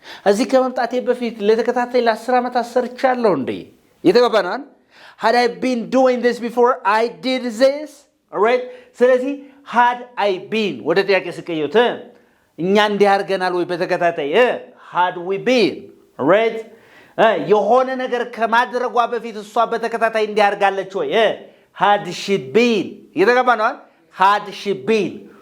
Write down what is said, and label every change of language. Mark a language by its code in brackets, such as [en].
[am] እዚህ ከመምጣቴ በፊት ለተከታታይ ለ10 ዓመታት ሰርቻለሁ እንዴ? የተገባናል? [en] had I been doing this before I did this? alright? [am] ስለዚህ [en] had I been [am] ወደ ጥያቄ ስቀየውት እኛ እንዲህ አድርገናል ወይ በተከታታይ [en] had we been? alright? [am] የሆነ ነገር ከማድረጓ በፊት እሷ በተከታታይ እንዲህ አድርጋለች ወይ? [en] had she been? [am] የተገባናል? [en] had she been?